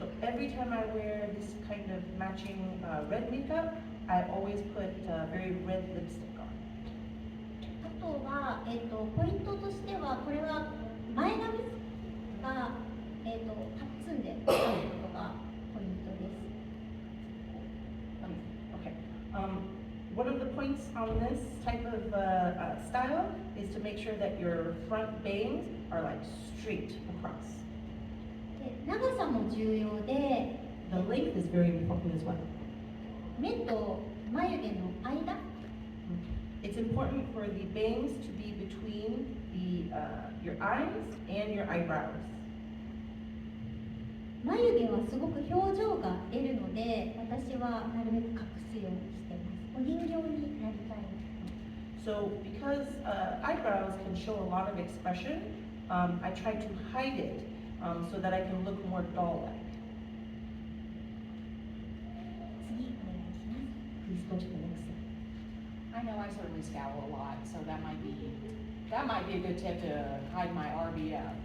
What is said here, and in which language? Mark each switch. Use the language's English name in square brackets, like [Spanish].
[English] So every time I wear this kind of matching red makeup, I always put very red lipstick on. [Japanese] あとは、ポイントとしてはこれは前髪が、パッツンであることがポイントです。 [English] Okay. One of the points on this type of style is to make sure that your front bangs are like straight across. [Japanese] で長さも重要で、 [English] The length is very important as well. [Japanese] 目と眉毛の間 [English] It's important for the bangs to be between your eyes and your eyebrows. [Japanese] 眉毛はすごく表情が出るので、私はなるべく隠すようにしてます。お人形になりたい。 [English] So because eyebrows can show a lot of expression, I try to hide it so that I can look more doll-like. [Japanese] 次お願いします。 [English] Please go to the next slide. I know I certainly scowl a lot, so that might be a good tip to hide my RBF.